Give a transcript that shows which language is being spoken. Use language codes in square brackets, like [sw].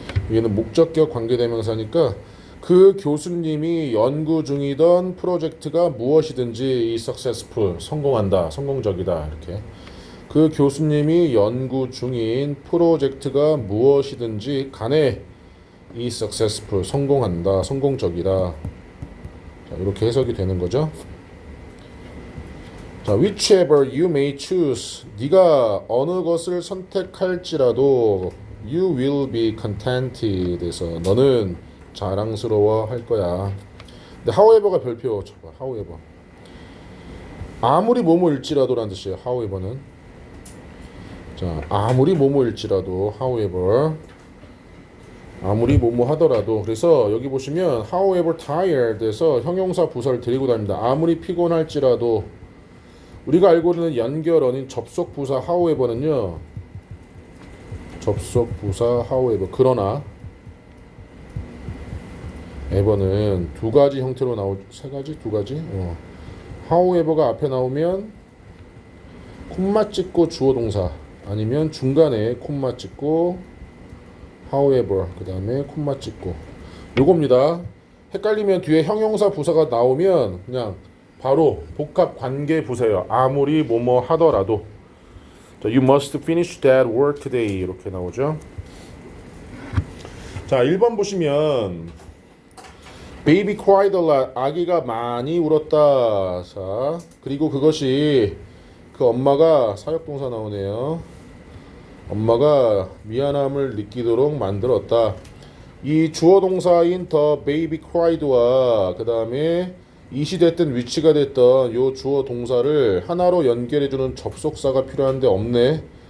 [ko] 얘는 목적격 관계대명사니까 그 교수님이 연구 중이던 프로젝트가 무엇이든지 successful, 성공한다, 성공적이다 이렇게. 그 교수님이 연구 중인 프로젝트가 무엇이든지 간에 [en] is successful [ko] 성공한다, 성공적이다. 자, 이렇게 해석이 되는 거죠. [en] 자, whichever you may choose, [ko] 네가 어느 것을 선택할지라도 [en] you will be contented. [ko] 그래서 너는 자랑스러워 할 거야. 근데 however가 별표 쳐봐. [en] however. [ko] 아무리 뭐뭐일지라도라는 뜻이에요. however는. 자, 아무리 뭐뭐일지라도 however. 아무리 뭐뭐 하더라도. 그래서 여기 보시면 [en] however tired [ko] 에서 형용사 부사를 데리고 다닙니다. 아무리 피곤할지라도. 우리가 알고 있는 연결어인 접속 부사 however는요. 접속 부사 however. 그러나 ever는 두 가지 형태로 세 가지? 두 가지? however가 앞에 나오면 콤마 찍고 주어 동사 아니면 중간에 콤마 찍고 however 그 다음에 콤마 찍고 요겁니다. 헷갈리면 뒤에 형용사 부사가 나오면 그냥 바로 복합 관계 부사예요. 아무리 뭐뭐 하더라도. [en] 자, you must finish that work today [ko] 이렇게 나오죠. [en] 자, [ko] 1번 보시면 [en] baby cried a lot. [ko] 아기가 많이 울었다. 자, 그리고 그것이 그 엄마가 사역동사 나오네요. 엄마가 미안함을 느끼도록 만들었다. 이 주어 동사인 the baby cried와 그 다음에 이시 됐든 위치가 됐던 요 주어 동사를 하나로 연결해주는 접속사가 필요한데 없네.